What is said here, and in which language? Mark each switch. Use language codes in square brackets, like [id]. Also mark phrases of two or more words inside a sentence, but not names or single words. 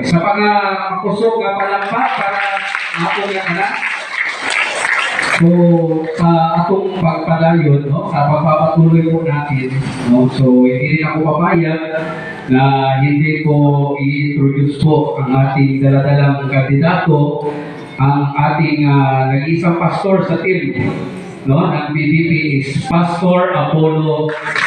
[war] Isa pa nga kusog nga palakpak para ako nga anak. So, atong pagpadayon, no, [tl] sa pagpapatuloy po natin, no, so hindi rin ako papayag na hindi ko i-introduce po ang ating daladalang kandidato, ang ating nag-isang pastor sa team, no, ng PDP is Pastor Apollo C.